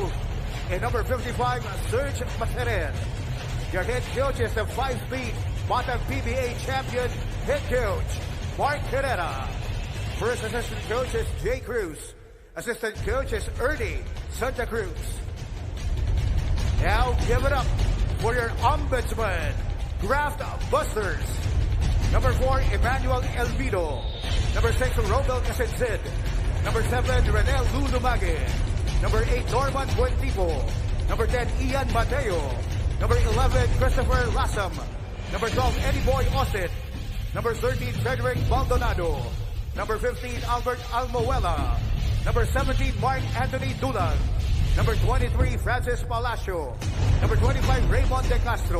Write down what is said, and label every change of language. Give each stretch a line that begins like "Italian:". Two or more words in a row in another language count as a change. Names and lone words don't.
English: And number 55, Serge Materen. Your head coach is the 5-speed Bottom PBA champion head coach, Mark Herrera. First assistant coach is Jay Cruz. Assistant coach is Ernie Santa Cruz. Now give it up for your Ombudsman, Graftbusters. Number 4, Emmanuel Elvido. Number 6, Robel Casensid. Number 7, Renel Lulumage. Number 8, Norman Buentipo. Number 10, Ian Mateo. Number 11, Christopher Lassam. Number 12, Eddie Boy Austin. Number 13, Frederick Baldonado. Number 15, Albert Almoela. Number 17, Mark Anthony Dulan. Number 23, Francis Palacio. Number 25, Raymond De Castro.